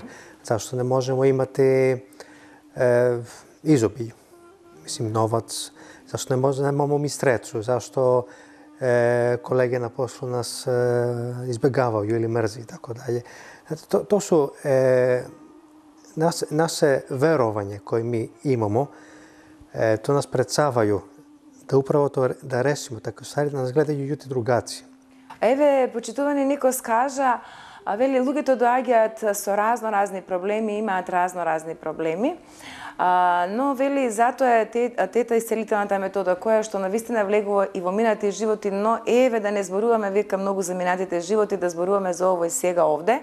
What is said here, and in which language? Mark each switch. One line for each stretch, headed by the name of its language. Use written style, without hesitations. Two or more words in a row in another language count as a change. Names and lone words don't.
Serbian: Zašto ne možemo imati izobilje, mislim novac, zašto nemamo mi sreću, zašto kolege na poslu nas izbegavaju ili mrzi i tako dalje. To su naše verovanje koje mi imamo, to nas prečavaju da upravo to da rešimo, tako stvari da nas gledaju ljudi drugačije.
Macedonian: Еве, почитувани Никос кажа, вели, луѓето доаѓаат со разни проблеми, имаат разни проблеми, но вели, затоа е тета исцелителната метода, која што навистина влегува и во минатите животи, но еве да не зборуваме века многу за минатите животи, да зборуваме за овој сега овде.